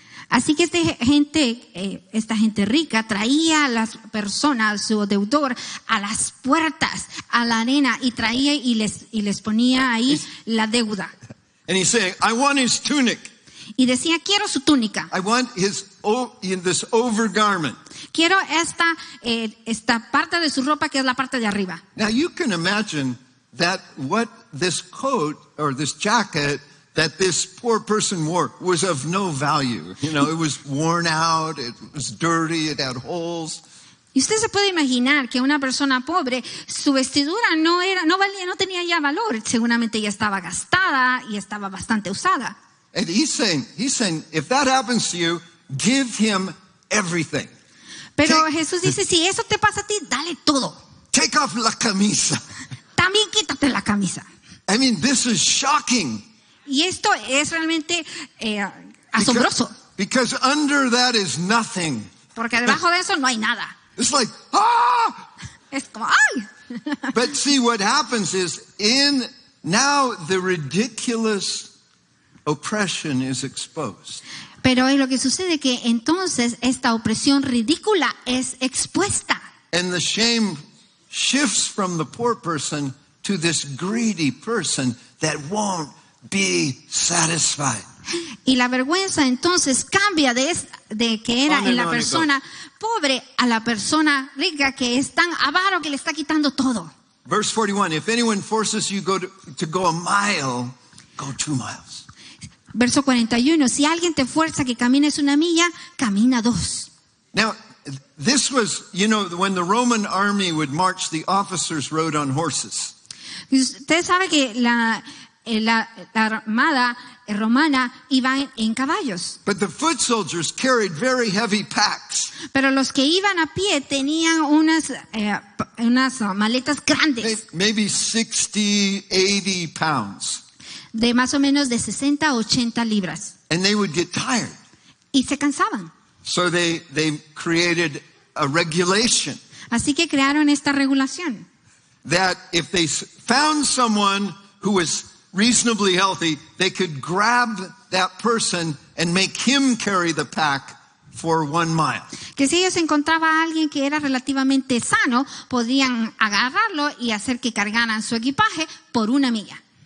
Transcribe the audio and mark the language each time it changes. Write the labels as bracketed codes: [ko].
[es] Así que esta gente rica traía a las personas, su deudor, a las puertas, a la arena y traía y les ponía ahí la deuda. [en] And he's saying, I want his tunic. [es] Y decía, quiero su túnica. [en] I want this overgarment. [es] Quiero esta parte de su ropa que es la parte de arriba. [en] Now you can imagine that what this coat or this jacket that this poor person wore was of no value. You know, it was worn out, it was dirty, it had holes. [es] Y usted se puede imaginar que una persona pobre, su vestidura no valía, no tenía ya valor. Seguramente ya estaba gastada y estaba bastante usada. [en] And he's saying, if that happens to you, give him everything. [es] Pero Jesús dice, si eso te pasa a ti, dale todo. [en] Take off [es] la camisa. También quítate la camisa. [en] I mean, this is shocking. [es] Y esto es realmente asombroso. [en] Because under that is nothing. [es] Porque debajo de eso no hay nada. [en] It's like, ah! [es] Es como, ¡ay! [en] But see, what happens is now the ridiculous oppression is exposed. [es] Pero lo que sucede que entonces esta opresión ridícula es expuesta. [en] And the shame shifts from the poor person to this greedy person that won't be satisfied. [es] Y la vergüenza entonces cambia de que era en la persona pobre a la persona rica que es tan avaro que le está quitando todo. [en] Verse 41, if anyone forces you to go a mile, go 2 miles. [es] Verso 41, si alguien te fuerza que camines 1 milla, camina 2. [en] Now, this was, when the Roman army would march, the officers rode on horses. [es] Usted sabe que la armada romana iban en caballos. [en] But the foot soldiers carried very heavy packs. [es] Pero los que iban a pie tenían unas maletas grandes. [en] Maybe 60, 80 pounds. [es] De más o menos de 60 a 80 libras. [en] And they would get tired. [es] Y se cansaban. [en] So they created a regulation. [es] Así que crearon esta regulación. [en] That if they found someone who was reasonably healthy, they could grab that person and make him carry the pack for 1 mile. [es] Que si ellos encontraban a alguien que era relativamente sano, podían agarrarlo y hacer que cargaran su equipaje por 1 milla.